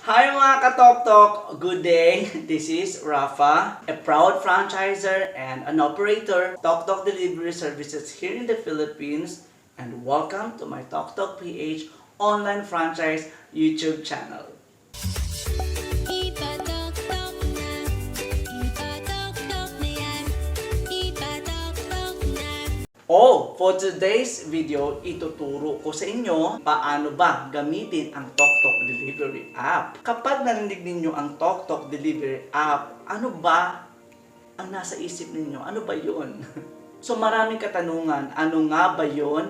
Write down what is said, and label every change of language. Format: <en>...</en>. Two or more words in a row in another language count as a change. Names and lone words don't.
<tl>Hi mga katoktok!</tl> <en>Good day! This is Rafa, a proud franchisor and an operator of Toktok Delivery Services here in the Philippines, and welcome to my Toktok PH online franchise YouTube channel.</en> <tl>Ipatok-tok na, ipatok-tok na yan, ipatok-tok na. Oh,</tl> <en>for today's video,</en> <tl>ituturo ko sa inyo paano ba gamitin ang TokTok Delivery app. Kapag narinig ninyo ang TokTok Delivery app, ano ba ang nasa isip ninyo? Ano ba yun? So maraming katanungan, ano nga ba yun?</tl>